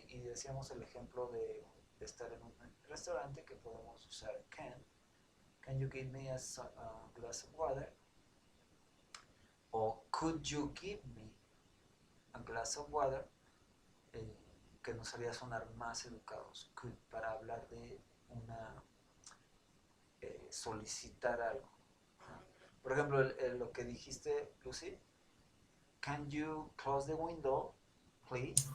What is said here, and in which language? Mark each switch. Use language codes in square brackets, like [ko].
[es] Y decíamos el ejemplo de estar en un restaurante que podemos usar can. [en] Can you give me a glass of water? O could you give me a glass of water? [es] Que nos haría sonar más educados. Could, para hablar de una solicitar algo. Por ejemplo, lo que dijiste, [en] Lucy, can you close the window, please?